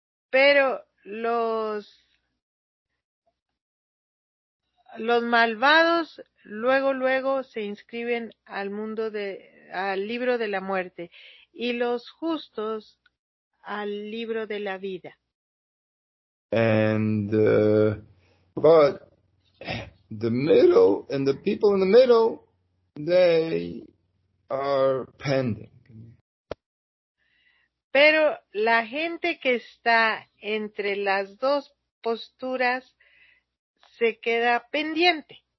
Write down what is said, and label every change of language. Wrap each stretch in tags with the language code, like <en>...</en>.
<es>Pero los malvados luego se inscriben al libro de la muerte, y los justos al libro de la vida.</es> <en>And but the middle, and the people in the middle, they are pending.</en> <es>Pero la gente que está entre las dos posturas se queda pendiente.</es>